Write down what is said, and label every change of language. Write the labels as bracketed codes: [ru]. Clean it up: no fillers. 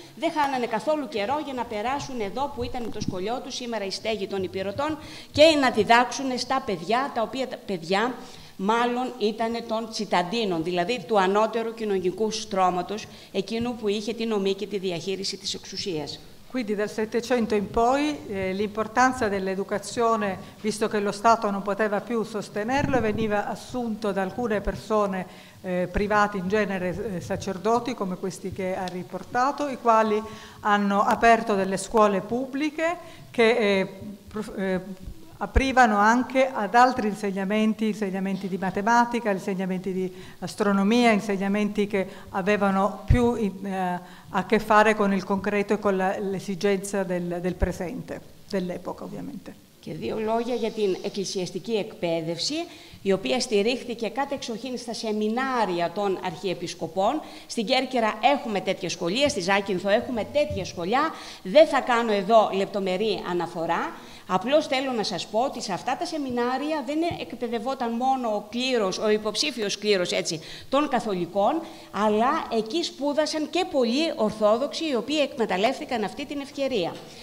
[el] Δεν χάνανε καθόλου καιρό για να περάσουν εδώ που ήταν το σχολείο του, σήμερα η στέγη των Υπηρωτών, και να διδάξουν στα παιδιά, τα οποία παιδιά μάλλον ήταν των τσιταντίνων, δηλαδή του ανώτερου κοινωνικού στρώματος, εκείνου που είχε τη νομή και τη διαχείριση της εξουσίας. [it] Quindi dal Settecento in poi l'importanza dell'educazione, visto che lo Stato non poteva più sostenerlo, veniva assunto da alcune persone privati, in genere sacerdoti come questi che ha riportato, i quali hanno aperto delle scuole pubbliche che aprivano anche ad altri insegnamenti di matematica, insegnamenti di astronomia, insegnamenti che avevano più a che fare con il concreto e con l'esigenza del presente, dell'epoca ovviamente. [el] Και δύο λόγια για την εκκλησιαστική εκπαίδευση, η οποία στηρίχθηκε κατεξοχήν στα σεμινάρια των αρχιεπισκοπών. Στην Κέρκυρα έχουμε τέτοια σχολεία, στη Ζάκυνθο έχουμε τέτοια σχολιά. Δεν θα κάνω εδώ λεπτομερή αναφορά. Απλώς θέλω να σας πω ότι σε αυτά τα σεμινάρια δεν εκπαιδευόταν μόνο ο κλήρος, ο υποψήφιος κλήρος έτσι, των καθολικών, αλλά εκεί σπούδασαν και πολλοί Ορθόδοξοι, οι οποίοι εκμεταλλεύτηκαν αυτή την ευκαιρία.